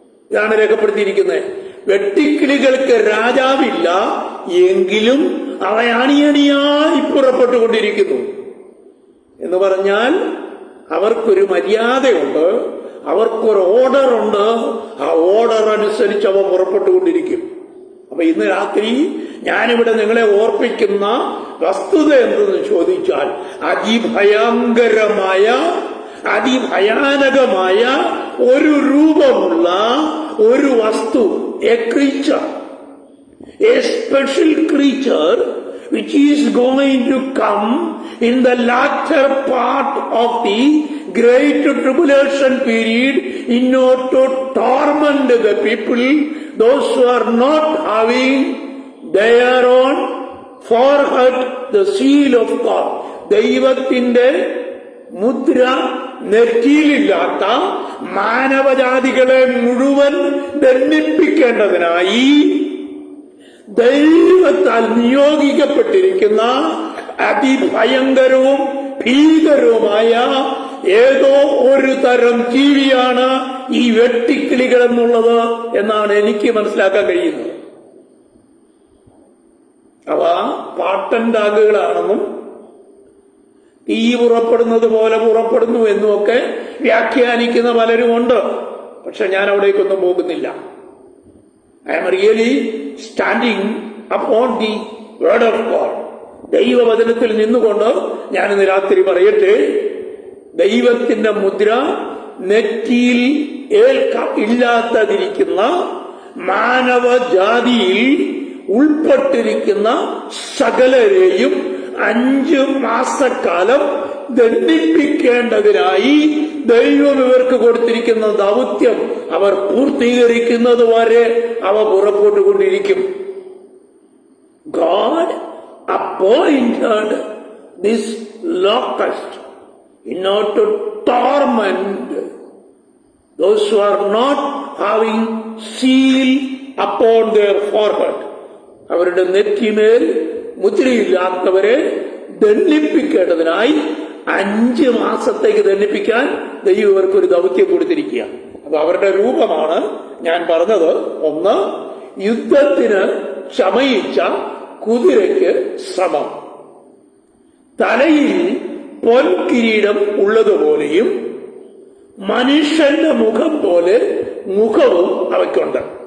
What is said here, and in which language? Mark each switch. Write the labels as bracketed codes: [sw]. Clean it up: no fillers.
[ml] ഇതാണ് രേഖപ്പെടുത്തിയിരിക്കുന്നത്. വെട്ടിക്കിളികൾക്ക് രാജാവില്ല, എങ്കിലും അവ അണിയണിയായി പുറപ്പെട്ടുകൊണ്ടിരിക്കുന്നു. എന്ന് പറഞ്ഞാൽ അവർക്കൊരു മര്യാദയുണ്ട്, അവർക്കൊരു ഓർഡറുണ്ട്. ആ ഓർഡർ അനുസരിച്ച് അവ പുറപ്പെട്ടുകൊണ്ടിരിക്കും. അപ്പൊ ഇന്ന് രാത്രി ഞാനിവിടെ നിങ്ങളെ ഓർപ്പിക്കുന്ന വസ്തുത എന്തെന്ന് ചോദിച്ചാൽ, അതിഭയങ്കരമായ അതിഭയാനകമായ ഒരു രൂപമുള്ള ഒരു വസ്തു, [en] A creature, a special creature which is going to come in the latter part of the great tribulation period in order to torment the people, those who are not having their own forehead the seal of God. [ml] ദൈവത്തിന്റെ മുദ്ര നെറ്റിയിലില്ലാത്ത മാനവജാതികളെ മുഴുവൻ ദണ്ഡിപ്പിക്കേണ്ടതിനായി ദൈവത്താൽ നിയോഗിക്കപ്പെട്ടിരിക്കുന്ന അതിഭയങ്കരവും ഭീകരവുമായ ഏതോ ഒരു തരം ജീവിയാണ് ഈ വെട്ടിക്കിളികൾ എന്നുള്ളത് എന്നാണ് എനിക്ക് മനസ്സിലാക്കാൻ കഴിയുന്നത്. അവ പാട്ടൻഡാഗുകളാണെന്നും തീ പുറപ്പെടുന്നത് പോലെ പുറപ്പെടുന്നു എന്നുമൊക്കെ വ്യാഖ്യാനിക്കുന്ന പലരുമുണ്ട്. പക്ഷെ ഞാൻ അവിടേക്കൊന്നും പോകുന്നില്ല. [en] I am really standing upon the word of God. [ml] ദൈവവചനത്തിൽ നിന്നുകൊണ്ട് ഞാനിന്ന് രാത്രി പറയട്ടെ, ദൈവത്തിന്റെ മുദ്ര നെറ്റിയിൽ ഇല്ലാത്തതിരിക്കുന്ന മാനവജാതിയിൽ ഉൾപ്പെട്ടിരിക്കുന്ന സകലരെയും 5 മാസക്കാലം ദണ്ഡിപ്പിക്കേണ്ടതിനായി ദൈവം ഇവർക്ക് കൊടുത്തിരിക്കുന്ന ദൗത്യം അവർ പൂർത്തീകരിക്കുന്നത് വരെ അവ പുറപ്പെട്ടുകൊണ്ടിരിക്കും. [en] God appointed this locust in order to torment those who are not having seal upon their forehead. [ml] അവരുടെ നെറ്റിമേൽ മുദ്രയില്ലാത്തവരെ ദണ്ഡിപ്പിക്കേണ്ടതിനായി 5 മാസത്തേക്ക് ദണ്ഡിപ്പിക്കാൻ ദൈവം ഇവർക്കൊരു ദൗത്യം കൊടുത്തിരിക്കുക. അപ്പൊ അവരുടെ രൂപമാണ് ഞാൻ പറഞ്ഞത്. ഒന്ന്, യുദ്ധത്തിന് ചമയിച്ച കുതിരയ്ക്ക് സമം, തലയിൽ പൊൻകിരീടം ഉള്ളതുപോലെയും മനുഷ്യന്റെ മുഖം പോലെ മുഖവും അവയ്ക്കുണ്ട്.